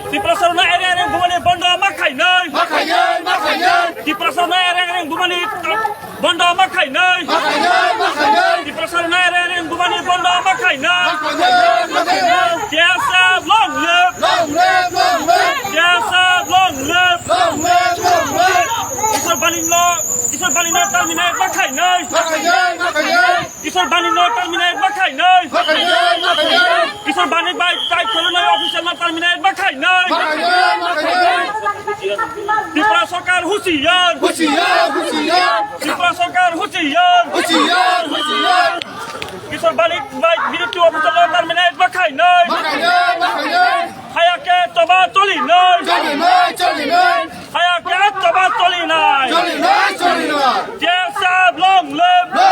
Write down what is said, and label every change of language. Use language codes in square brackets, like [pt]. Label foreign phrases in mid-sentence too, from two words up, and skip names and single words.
[trp] Diprasarna area bumani bondo makai nei. Diprasarna area bumani bondo makai nei. Diprasarna area bumani bondo makai nei. [en] Yes, long live. Yes, long live. [trp] Isor bani no terminate makai nei. Isor bani no terminate makai nei. Isor bani by tai [en] kolonel official [trp] no terminate makai nei. [bn] Tripura Sarkar husiar. Tripura Sarkar husiar. [trp] Isor bani by [en] military official [trp] no terminate makai nei. Hayake toba toli nei. Hayake toba toli nei. [en] Yes, long live.